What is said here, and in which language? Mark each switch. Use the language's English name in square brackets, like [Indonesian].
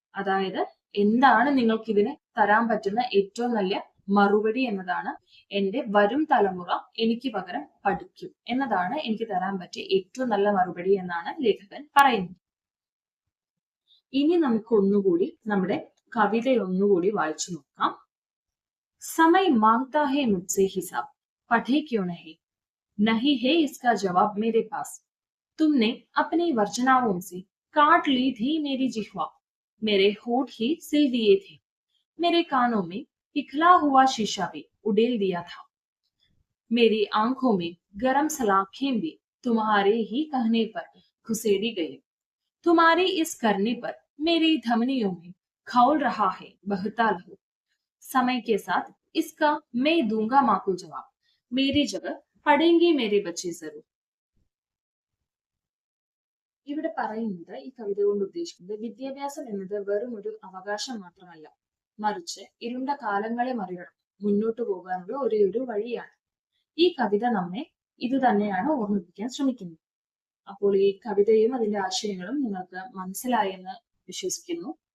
[Malayalam] അതായത് എന്താണ് നിങ്ങൾക്ക് ഇതിന് തരാൻ പറ്റുന്ന ഏറ്റവും നല്ല മറുപടി എന്നതാണ്, എന്റെ വരും തലമുറ എനിക്ക് പകരം പഠിക്കും എന്നതാണ് എനിക്ക് തരാൻ പറ്റിയ ഏറ്റവും നല്ല മറുപടി എന്നാണ് ലേഖകൻ പറയുന്നത്. ഇനി നമുക്ക് ഒന്നുകൂടി നമ്മുടെ കവിതയൊന്നുകൂടി വായിച്ചു നോക്കാം. [Hindi] സമയ് മാംഗ്താ ഹെ മുझसे हिसाब पढ़े क्यों नहीं है इसका जवाब मेरे पास. तुमने अपनी वर्जनाओं से काट ली थी मेरी जिह्वा, मेरे होठ ही सिल दिए थे, मेरे कानों में पिघला हुआ शीशा भी उड़ेल दिया था, मेरी आंखों में गरम सलाखें भी तुम्हारे ही कहने पर घुसेड़ी गई, तुम्हारी इस करने पर मेरी धमनियों में खौल रहा है बहता लहू, समय के साथ इसका मैं दूंगा माकूल जवाब, मेरी जगह പഠേങ്കി മേരി ബച്ചേ സറൂർ. [Malayalam] ഇവിടെ പറയുന്നത്, ഈ കവിത കൊണ്ട് ഉദ്ദേശിക്കുന്നത്, വിദ്യാഭ്യാസം എന്നത് വെറും ഒരു അവകാശം മാത്രമല്ല, മറിച്ച് ഇരുണ്ട കാലങ്ങളെ മറികടന്ന് മുന്നോട്ട് പോകാനുള്ള ഒരു വഴിയാണ്. ഈ കവിത നമ്മെ ഇത് തന്നെയാണ് ഓർമ്മിപ്പിക്കാൻ ശ്രമിക്കുന്നത്. അപ്പോൾ ഈ കവിതയും അതിന്റെ ആശയങ്ങളും നിങ്ങൾക്ക് മനസ്സിലായെന്ന് വിശ്വസിക്കുന്നു.